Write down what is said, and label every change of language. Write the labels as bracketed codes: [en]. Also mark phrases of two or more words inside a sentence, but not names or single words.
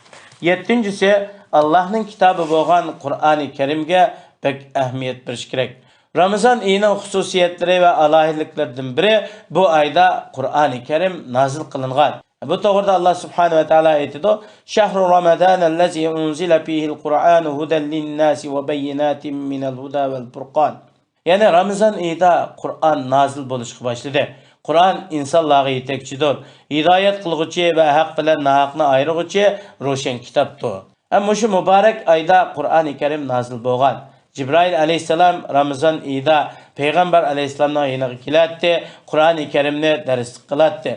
[uz] 7-si Allohning kitobi bo'lgan Qur'oni Karimga pek ahamiyat berish kerak. Ramazon oyining xususiyatlari va alohidliklaridan biri bu oyda Qur'oni Karim nozil qilingan. Bu to'g'rida [ar] Alloh سبحانه وتعالى aytadi: "شهر رمضان الذي أنزل فيه القرآن هدى للناس وبينات من الهدى والفرقان." [uz] Ya'ni Ramazon oyida Qur'on nozil bo'lishga boshladi. Qur'on insonlarga yetakchidir. Hidoyat qilguvchi va haq bilan nohaqni ayirguvchi ro'shan kitobdir. Ammo shu muborak oyda Qur'oni Karim nozil bo'lgan. Jibril alayhisalom Ramazon oyida payg'ambar alayhisalomning yoniga keladi, Qur'oni Karimni dars qiladi.